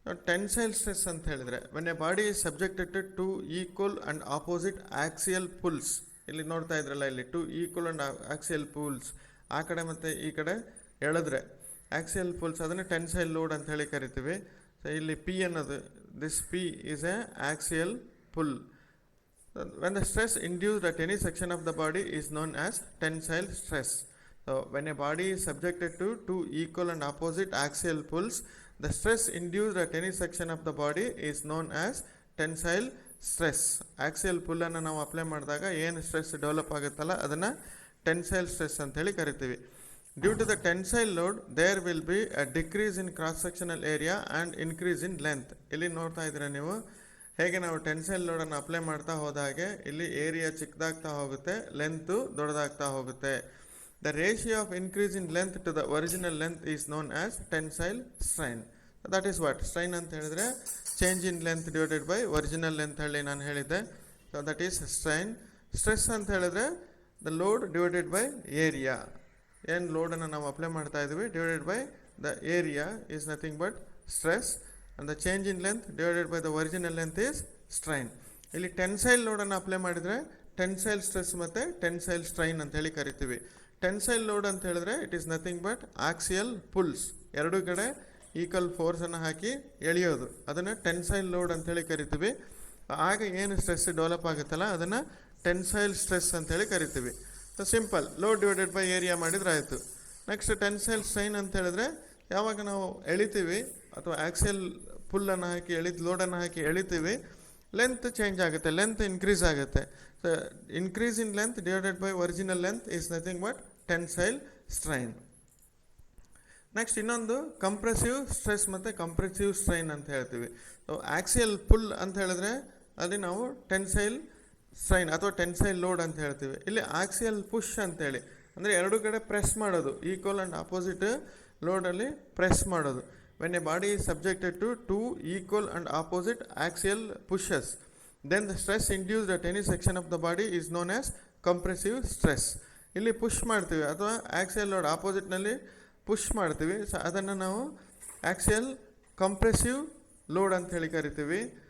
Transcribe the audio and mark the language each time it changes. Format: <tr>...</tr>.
<kn>Tensile stress ಅಂತ ಹೇಳಿದರೆ</kn> <en>When a body is subjected to equal and opposite axial pulls.</en> <kn>ಇಲ್ಲಿ ನೋಡ್ತಾ ಇದ್ರಲ್ಲ, ಇಲ್ಲಿ 2 ಈಕ್ವಲ್ ಆ್ಯಂಡ್ ಆಕ್ಸಿಯಲ್ ಪುಲ್ಸ್, ಆ ಕಡೆ ಮತ್ತು ಈ ಕಡೆ ಎಳೆದ್ರೆ ಆಕ್ಸಿಯಲ್ ಪುಲ್ಸ್, ಅದನ್ನು ಟೆನ್ಸೈಲ್ ಲೋಡ್ ಅಂತ ಹೇಳಿ ಕರಿತೀವಿ. ಸೊ ಇಲ್ಲಿ ಪಿ ಅನ್ನೋದು,</kn> <en>This P is a axial pull. When the stress induced at any section of the body is known as tensile stress. So when a body is subjected to 2 equal and opposite axial pulls, the stress induced at any section of the body is known as tensile stress.</en> <kn>Axial pull ಅನ್ನು ನಾವು apply ಮಾಡಿದಾಗ ಏನು stress develop ಆಗುತ್ತಲ್ಲ ಅದನ್ನು tensile stress ಅಂತ ಹೇಳಿ ಕರಿತೀವಿ.</kn> <en>Due to the tensile load, there will be a decrease in cross-sectional area and increase in length.</en> <kn>ಇಲ್ಲಿ ನೋಡ್ತಾ ಇದ್ದೀರಾ ನೀವು ಹೇಗೆ ನಾವು ಟೆನ್ಸೈಲ್ ಲೋಡನ್ನು ಅಪ್ಲೈ ಮಾಡ್ತಾ ಹೋದಾಗೆ ಇಲ್ಲಿ ಏರಿಯಾ ಚಿಕ್ಕದಾಗ್ತಾ ಹೋಗುತ್ತೆ, ಲೆಂತು ದೊಡ್ಡದಾಗ್ತಾ ಹೋಗುತ್ತೆ.</kn> <en>The ratio of increase in length to the original length is known as tensile strain. That is what strain</en> <kn>ಅಂತ ಹೇಳಿದ್ರೆ</kn> <en>change in length divided by original length</en> <kn>ಹೇಳಿ ನಾನು ಹೇಳಿದ್ದೆ.</kn> <en>So that is strain. Stress</en> <kn>ಅಂತ ಹೇಳಿದ್ರೆ</kn> <en>The load divided by area.</en> <kn>ಏನು ಲೋಡನ್ನು ನಾವು apply ಮಾಡ್ತಾ ಇದ್ದೀವಿ</kn> <en>Divided by the area is nothing but stress. and the change in length divided by the original length is strain.</en> <kn>ಇಲ್ಲಿ tensile ಲೋಡನ್ನು apply ಮಾಡಿದರೆ tensile stress ಮತ್ತು tensile strain ಅಂತ ಹೇಳಿ ಕರಿತೀವಿ. ಟೆನ್ಸೈಲ್ ಲೋಡ್ ಅಂತ ಹೇಳಿದ್ರೆ</kn> <en>it is nothing but axial pulls,</en> <kn>ಎರಡೂ ಕಡೆ ಈಕ್ವಲ್ ಫೋರ್ಸನ್ನು ಹಾಕಿ ಎಳೆಯೋದು, ಅದನ್ನು ಟೆನ್ಸೈಲ್ ಲೋಡ್ ಅಂತೇಳಿ ಕರಿತೀವಿ. ಆಗ ಏನು ಸ್ಟ್ರೆಸ್ ಡೆವಲಪ್ ಆಗುತ್ತಲ್ಲ ಅದನ್ನು ಟೆನ್ಸೈಲ್ ಸ್ಟ್ರೆಸ್ ಅಂತೇಳಿ ಕರಿತೀವಿ. So simple,</kn> <en>load divided by area</en> <kn>ಮಾಡಿದ್ರೆ ಆಯಿತು. ನೆಕ್ಸ್ಟ್ ಟೆನ್ಸೈಲ್ ಸ್ಟ್ರೈನ್ ಅಂತ ಹೇಳಿದ್ರೆ ಯಾವಾಗ ನಾವು ಎಳಿತೀವಿ ಅಥವಾ ಆಕ್ಸಿಯಲ್ ಪುಲ್ಲನ್ನು ಹಾಕಿ ಲೋಡನ್ನು ಹಾಕಿ ಎಳಿತೀವಿ, ಲೆಂತ್ ಚೇಂಜ್ ಆಗುತ್ತೆ, ಲೆಂತ್ ಇನ್ಕ್ರೀಸ್ ಆಗುತ್ತೆ.</kn> <en>So increase in length divided by original length is nothing but tensile strain.</en> <kn>Next ಇನ್ನೊಂದು ಕಂಪ್ರೆಸಿವ್ ಸ್ಟ್ರೆಸ್ ಮತ್ತು ಕಂಪ್ರೆಸಿವ್ ಸ್ಟ್ರೈನ್ ಅಂತ ಹೇಳ್ತೀವಿ. ಸೊ ಆಕ್ಸಿಯಲ್ ಪುಲ್ ಅಂತ ಹೇಳಿದ್ರೆ ಅಲ್ಲಿ ನಾವು ಟೆನ್ಸೈಲ್ ಸ್ಟ್ರೈನ್ ಅಥವಾ ಟೆನ್ಸೈಲ್ ಲೋಡ್ ಅಂತ ಹೇಳ್ತೀವಿ. ಇಲ್ಲಿ ಆಕ್ಸಿಯಲ್ ಪುಷ್ ಅಂತೇಳಿ ಅಂದರೆ ಎರಡೂ ಕಡೆ ಪ್ರೆಸ್ ಮಾಡೋದು, ಈಕ್ವಲ್ ಆ್ಯಂಡ್ ಆಪೋಸಿಟ್ ಲೋಡಲ್ಲಿ ಪ್ರೆಸ್ ಮಾಡೋದು.</kn> <en>When a body is subjected to 2 equal and opposite axial pushes, then the stress induced at any section of the body is known as compressive stress.</en> <kn>ಇಲ್ಲಿ push ಮಾಡ್ತೀವಿ ಅಥವಾ axial load ಆಪೋಸಿಟ್ನಲ್ಲಿ push ಮಾಡ್ತೀವಿ, so ಅದನ್ನು ನಾವು axial compressive load ಅಂತ ಹೇಳಿ ಕರಿತೀವಿ.</kn>